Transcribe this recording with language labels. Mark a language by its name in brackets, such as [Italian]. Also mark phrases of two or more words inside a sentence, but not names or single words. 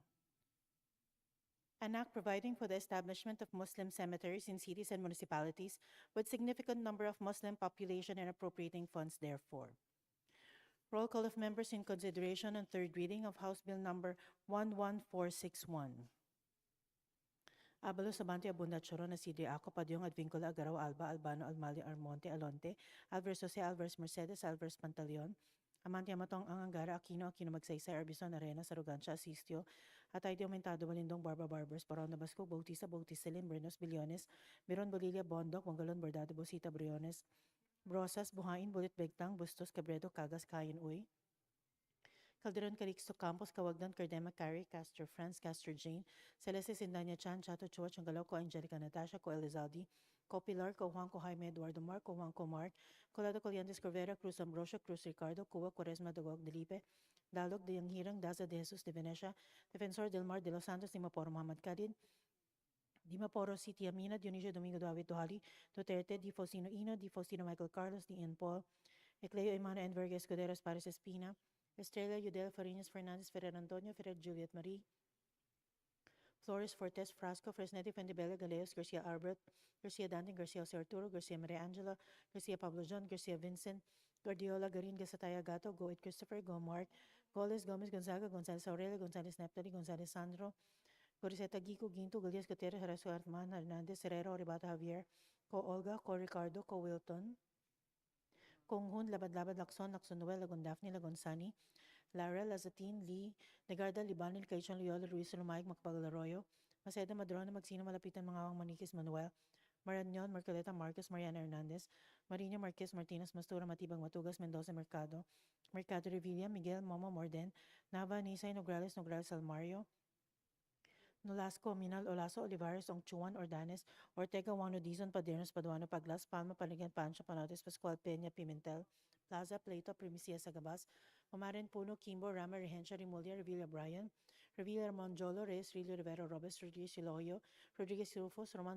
[English] An act providing for the establishment of Muslim cemeteries in cities and municipalities with significant number of Muslim population and appropriating funds therefore. Roll call of members in consideration on third reading of House Bill number 11461. Abalo Sabante Abunda Choron Asidri Ako Padyong Advincula Agaraw Alba Albano Almali Armonte Alonte Alvarez Jose Alvarez Mercedes Alvarez Pantaleon Amante Amatong Angara Aquino Magsaysay Arbison Arena Sarugancia Asistio Atay de Aumentado Balindong Barba Barbers Barona Basco Bautista Bautista Limbrinos Billones Biron Bolivia Bondok Wangalon Bordado Bosita Briones Brosas Buhain Bulit Begtang Bustos Cabredo Cagas Kayan Uy Calderon Calixto Campos Kawagdan Cardema Carey Castor Franz Castor Jane Celeste Sindanya Chan Chato Chua Changalaw Ko Angelica Natasha Ko Elizaldi Ko Pilar Ko Juan Ko Jaime Eduardo Mark Ko Juan Ko Mark Colado Coliantes Corvera Cruz Ambrosio Cruz Ricardo Cuba Quaresma Dagog Delipe Dalog de Yanghirang Daza de Jesus de Venecia Defensor Delmar de los Santos Dimaporo Muhammad Kadin Dimaporo City Amina Dionisio Domingo David Duhali Duterte Di Faustino Ino Di Faustino Michael Carlos Di Ian Paul Ecleo Emana Enverga Escuderos Pares Espina Estrella Yudel Farinas Fernandez Ferrer Antonio Ferrer Juliet Marie Flores Fortes Frasco Fresnetti Fendibella Galeos Garcia Albert Garcia Dante Garcia Jose Arturo Garcia Maria Angela Garcia Pablo John Garcia Vincent Guardiola Garin Gasataya Gato Goit Christopher Go Mark Goles Gomez Gonzaga Gonzalez Aurelio Gonzalez Neptali Gonzalez Sandro Goriseta Gico Ginto Galias Gutierrez Horacio Artman Hernandez Herrero Ribata Javier Ko Olga Ko Ricardo Ko Wilton Kong Hun Labad Lacson Lacson Noel Lagon Daphne Lagon Sani Lara Lazatin Lee Negarda Libanil Caichon Loyola Luis Lumaig Macpagalaroyo Maceda Madrona Magsino Malapitan Mangawang Maniquis Manuel Marañon Marcoleta Marcos Mariana Hernandez Marina Marquez Martinez Mastura Matibang Matugas Mendoza Mercado Mercado Revilla Miguel Momo Morden Nava Nisay Nograles Nograles Almario Nolasco Minal Olaso Olivares Ongchuan Ordanes Ortega Juano Dizon Padernos Paduano Paglas Palma Panigan Pancho Panotes Pascual Peña Pimentel Plaza Plato Primicia Sagabas Omaren Puno Kimbo Rama Regencia Rimulya Revilla Brian Revilla Monjolo Reyes Rilio Rivero Robes Rodriguez Siloyo Rodriguez Rufus Roman